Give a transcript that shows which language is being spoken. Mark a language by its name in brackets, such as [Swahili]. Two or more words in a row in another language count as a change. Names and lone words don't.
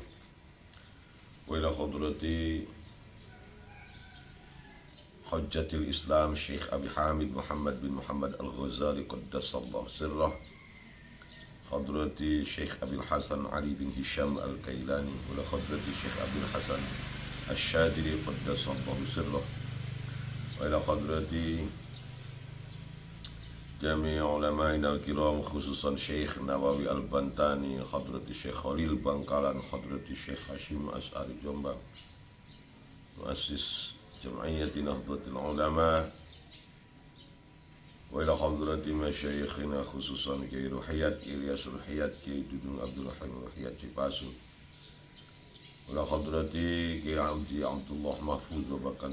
[Arabic] وإلى حضرة حجة الإسلام الشيخ أبي حامد محمد بن محمد الغزالي قدس الله سره. حضرة الشيخ أبي الحسن علي بن هشام الكيلاني وإلى حضرة الشيخ أبي الحسن الشاذلي قدس الله سره. وإلى حضرة جميع علمائنا الكرام خصوصا الشيخ نووي البنتني، حضرة الشيخ خليل بنكلان، حضرة الشيخ هاشم أشعري جومبانغ، مؤسس جمعية نهضة العلماء، وإلى حضرة مشايخنا خصوصا Kiai Ruhiyat Ilyas Ruhiyat, Kiai Dudung Abdul Rahim Ruhiyat Cipasu, وإلى حضرة Kiai Abdi Abdullah Mahfuz Babakan